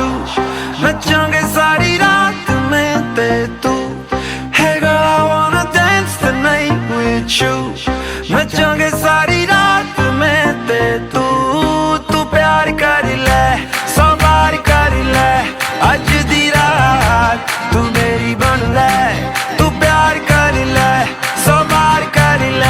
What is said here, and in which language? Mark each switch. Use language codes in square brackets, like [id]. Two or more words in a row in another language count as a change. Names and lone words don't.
[pa] ਨਚਾਂਗੇ ਸਾਰੀ ਰਾਤ ਮੈਂ ਤੇ ਤੂੰ. [en] Hey girl, I wanna dance tonight with you. [pa] ਨਚਾਂਗੇ ਸਾਰੀ ਰਾਤ ਮੈਂ ਤੇ ਤੂੰ. ਤੂੰ ਪਿਆਰ ਕਰ ਲੈ, ਸੌ ਬਾਰ ਕਰ ਲੈ. ਅੱਜ ਦੀ ਰਾਤ ਤੂੰ ਮੇਰੀ ਬਣ ਲੈ. ਤੂੰ ਪਿਆਰ ਕਰ ਲੈ, ਸੌ ਬਾਰ ਕਰ ਲੈ.